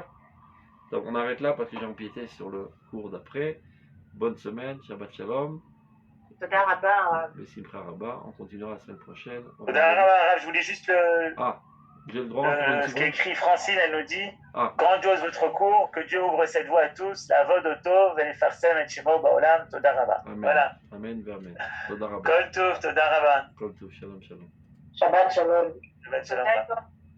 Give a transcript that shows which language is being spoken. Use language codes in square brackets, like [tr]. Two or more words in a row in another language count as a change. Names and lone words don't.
[fr] Donc on arrête là parce que j'ai empiété sur le cours d'après. Bonne semaine, [he] שבת שלום. תודה רבה. לשמחה רבה. [fr] On continuera la semaine prochaine. [he] תודה רבה, [fr] je voulais juste j'ai le droit pour une ce seconde. qu'écrit Francine, elle nous dit grandiose votre cours, que Dieu ouvre cette voie à tous, [he] לעבוד אותו ונפרסן את שמו בעולם תודה רבה. [fr] Amen. Voilà. [he] אמן, אמן. תודה רבה. כל טוב, תודה רבה. כל טוב, שלום, שלום. שבת שלום. שבת שלום.